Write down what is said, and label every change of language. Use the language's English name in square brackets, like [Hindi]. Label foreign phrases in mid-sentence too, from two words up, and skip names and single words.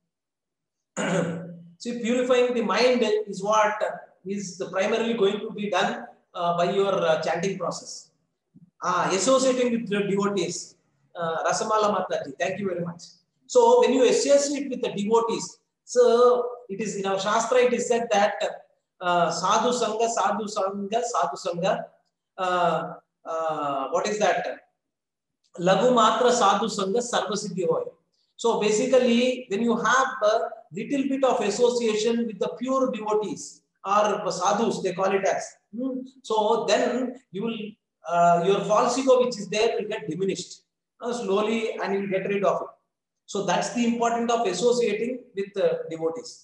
[English] See, purifying the mind is what is primarily going to be done by your chanting process. Associating with the devotees. Rasamala Mataji, thank you very much. So, when you associate with the devotees, so it is in our Shastra, it is said that [Bangla] সাধু সঙ্গ, সাধু সঙ্গ, সাধু সঙ্গ. [English] What is that? [Bangla] লগু মাত্র সাধু সঙ্গ সর্ব সিদ্ধি হয়. [English] So basically, when you have a little bit of association with the pure devotees or sadhus, they call it as. So then you will, your false ego which is there will get diminished slowly, and you will get rid of it. So that's the importance of associating with devotees.